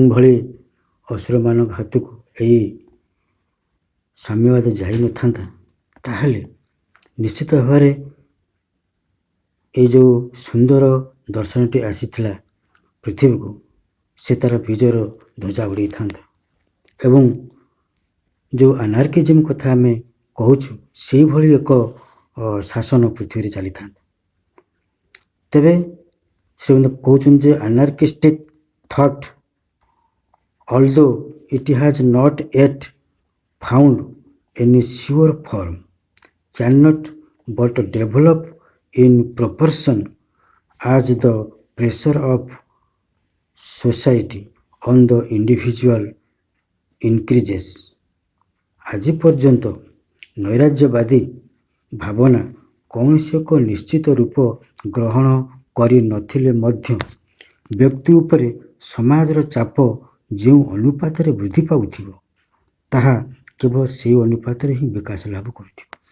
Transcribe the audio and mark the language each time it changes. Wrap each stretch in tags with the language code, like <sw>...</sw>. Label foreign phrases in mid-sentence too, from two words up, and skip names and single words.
<or>ଭଳି ଅସୁରମାନଙ୍କ ହାତକୁ ଏହି ସାମ୍ୟବାଦ ଯାଇନଥାନ୍ତା, ତାହେଲେ ନିଶ୍ଚିତ ଭାବରେ ଏଇ ଯେଉଁ ସୁନ୍ଦର ଦର୍ଶନଟି ଆସିଥିଲା ପୃଥିବୀକୁ, ସେ ତାର ବିଜୟର ଧ୍ୱଜା ଉଡ଼େଇଥାନ୍ତା ଏବଂ ଯେଉଁ ଆନାର୍କିଜିମ୍ କଥା ଆମେ କହୁଛୁ ସେଇଭଳି ଏକ ଶାସନ ପୃଥିବୀରେ ଚାଲିଥାନ୍ତା। ତେବେ ସେ କହୁଛନ୍ତି ଯେ ଆନାର୍କିଷ୍ଟିକ୍</or> <en>thought, although it has not yet found any sure form, cannot but develop in proportion as the pressure of society on the individual increases।</en> <or>ଆଜି ପର୍ଯ୍ୟନ୍ତ ନୈରାଜ୍ୟବାଦୀ ଭାବନା କୌଣସି ଏକ ନିଶ୍ଚିତ ରୂପ ଗ୍ରହଣ କରିନଥିଲେ ମଧ୍ୟ ବ୍ୟକ୍ତି ଉପରେ ସମାଜର ଚାପ ଯେଉଁ ଅନୁପାତରେ ବୃଦ୍ଧି ପାଉଥିବ, ତାହା କେବଳ ସେହି ଅନୁପାତରେ ହିଁ ବିକାଶ ଲାଭ କରୁଥିବ।</or>